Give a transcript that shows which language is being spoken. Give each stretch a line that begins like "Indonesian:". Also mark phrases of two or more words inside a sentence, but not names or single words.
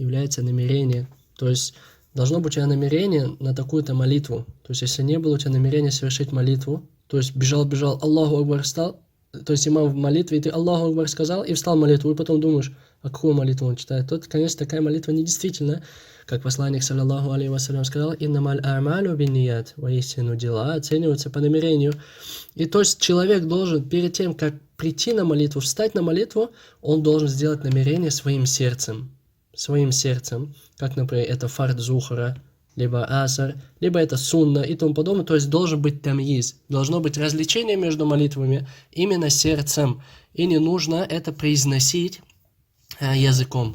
Russian: То есть должно быть у тебя намерение на такую-то молитву. То есть если не было у тебя намерения совершить молитву, то есть бежал,
Arabic: الله أكبر,
Russian: встал, то есть имам в молитве, и ты
Arabic: الله أكبر
Russian: сказал, и встал в молитву, и потом думаешь, а какую молитву он читает. Тут, конечно, такая молитва недействительна, как посланник,
Arabic: صلى الله عليه وسلم,
Russian: сказал,
Arabic: «إنما الأعمال بالنيات»,
Russian: воистину дела оцениваются по намерению. И то есть человек должен перед тем, как прийти на молитву, встать на молитву, он должен сделать намерение своим сердцем, как, например, это
Arabic: فرض الظهر,
Russian: либо асар, либо это сунна и тому подобное, то есть должен быть тамйиз, должно быть развлечение между молитвами именно сердцем, и не нужно это произносить языком.